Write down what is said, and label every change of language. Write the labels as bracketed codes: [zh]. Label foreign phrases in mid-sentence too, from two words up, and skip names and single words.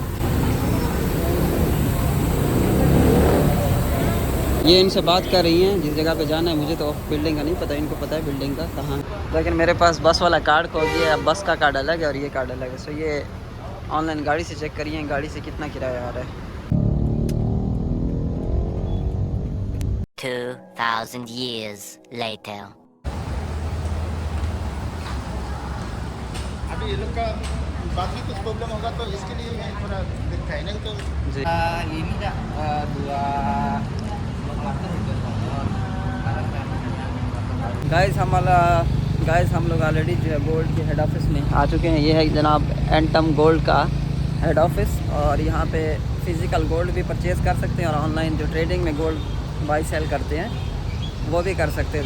[hi] ये इनसे बात कर रही हैं जिस जगह पे जाना है। मुझे तो बिल्डिंग का नहीं पता, इनको पता है बिल्डिंग का कहाँ, लेकिन मेरे पास बस वाला कार्ड को गया, बस का कार्ड अलग है और ये कार्ड अलग है। सो ये ऑनलाइन गाड़ी से चेक करिए गाड़ी से कितना किराया आ रहा है। [en] 2000 years later. [hi] अभी ये लोग का बाद में कुछ प्रॉब्लम होगा तो इसके लिए मैं थोड़ा देखा है, नहीं तो जी [id] ini dah dua [hi] गाइस हम लोग ऑलरेडी जो है गोल्ड के [en] head office [hi] में आ चुके हैं। ये है जनाब एंटम गोल्ड का [en] head office, [hi] और यहाँ पे [en] physical gold [hi] भी परचेज़ कर सकते हैं और ऑनलाइन जो ट्रेडिंग में [en] gold buy sell [hi] करते हैं वो भी कर सकते हैं।